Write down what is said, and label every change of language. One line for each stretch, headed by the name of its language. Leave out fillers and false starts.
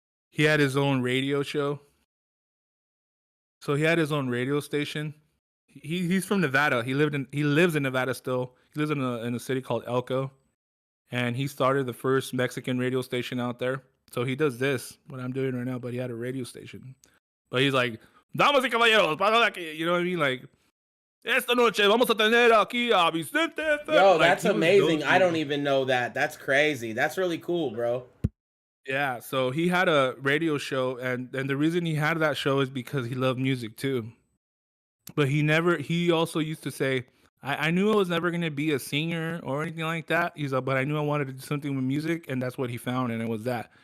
English: He had his own radio show. So he had his own radio station. He's from Nevada. He lives in Nevada still. He lives in a city called Elko. And he started the first Mexican radio station out there. So he does this, what I'm doing right now, but he had a radio station. But he's like,
Spanish: damas y caballeros,
English: you know what I mean? Like,
Spanish: esta noche vamos a tener aquí a Vicente. Yo,
English: like, that's amazing. I don't even know that. That's crazy. That's really cool, bro. Yeah, so he had a radio show, and the reason he had that show is because he loved music too. But he also used to say, I knew I was never going to be a singer or anything like that. He's like, but I knew I wanted to do something with music, and that's what he found, and it was that.